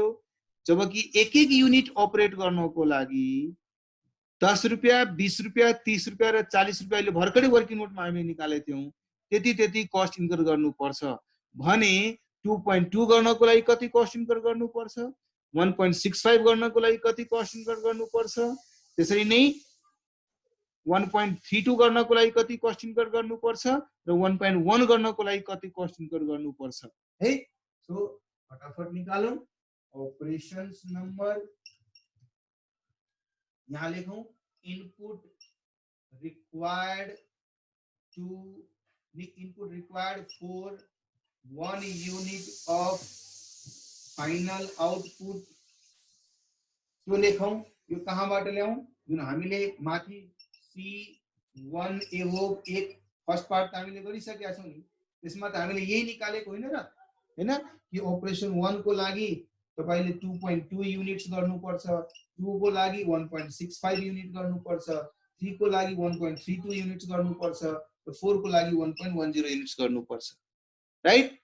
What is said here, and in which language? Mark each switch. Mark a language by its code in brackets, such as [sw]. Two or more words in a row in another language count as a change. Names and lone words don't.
[ne] जबकि एक एक युनिट अपरेट गर्नको लागि 10 रुपैयाँ 20 रुपैयाँ 30 रुपैयाँ र 40 रुपैयाँ ले भर्खरै [en] working note [ne] हामीले निकालेको थियौं, त्यति [en] cost incur [ne] गर्नुपर्छ भने 2.2 गर्नको लागि कति [en] cost incur [ne] गर्नुपर्छ, 1.65 गर्नको लागि कति [en] cost incur [ne] गर्नुपर्छ, त्यसरी नै 1.32 गर्नको लागि कति [en] cost incur [ne] गर्नुपर्छ र 1.1 गर्नको लागि कति [en] cost incur [ne] गर्नुपर्छ है। सो फटाफट निकालौं। [en] operations number [hi] यहाँ लिखूं, [en] input required for 1 unit of final output. [ne] त्यो लेखौं, यो कहाँबाट ल्याउँ, जुन हामीले माथि C1 एभोब एक [en] first part [ne] हामीले गरिसकेका छौं नि, त्यसमा त हामीले यही निकालेको होइन र, हैन कि अपरेसन 1 को लागि तपाईले 2.2 युनिट्स गर्नुपर्छ, 2 को लागि 1.65 युनिट गर्नुपर्छ, 3 को लागि 1.32 युनिट्स गर्नुपर्छ र 4 को लागि 1.10 युनिट्स गर्नुपर्छ, राइट।